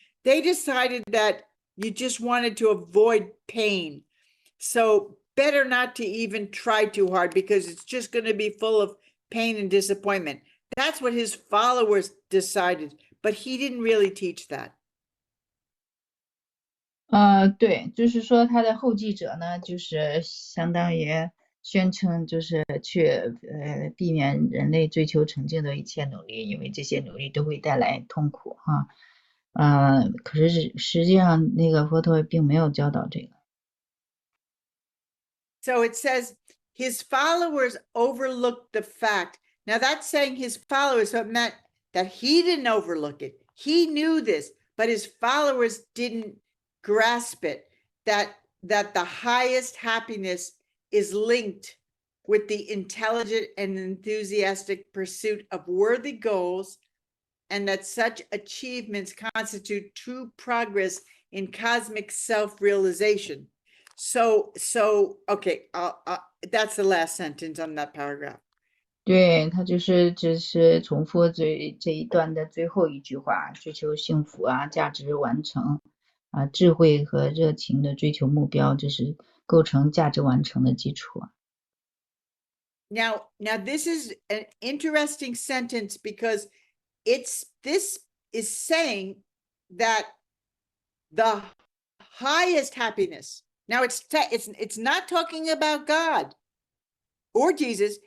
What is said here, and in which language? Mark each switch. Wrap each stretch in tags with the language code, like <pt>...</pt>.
<en>They decided that you just wanted to avoid pain. So better not to even try too hard, because it's just going to be full of pain and disappointment. That's what his followers decided, but he didn't really teach that.</en> <zh>对，就是说他的后继者呢，就是相当于宣称就是去避免人类追求成就的一切努力，因为这些努力都会带来痛苦哈。可是实际上那个佛陀并没有教导这个。</zh> <en>So it says his followers overlooked the fact. Now that's saying his followers, so it meant that he didn't overlook it. He knew this, but his followers didn't grasp it, that that the highest happiness is linked with the intelligent and enthusiastic pursuit of worthy goals, and that such achievements constitute true progress in cosmic self-realization. So, okay, that's the last sentence on that paragraph.</en> <zh>对，他只是重复这一段的最后一句话，追求幸福啊，价值完成啊，智慧和热情的追求目标，这是构成价值完成的基础。</zh> <en>Now this is an interesting sentence because this is saying that the highest happiness. Now it's not talking about God or Jesus.</en>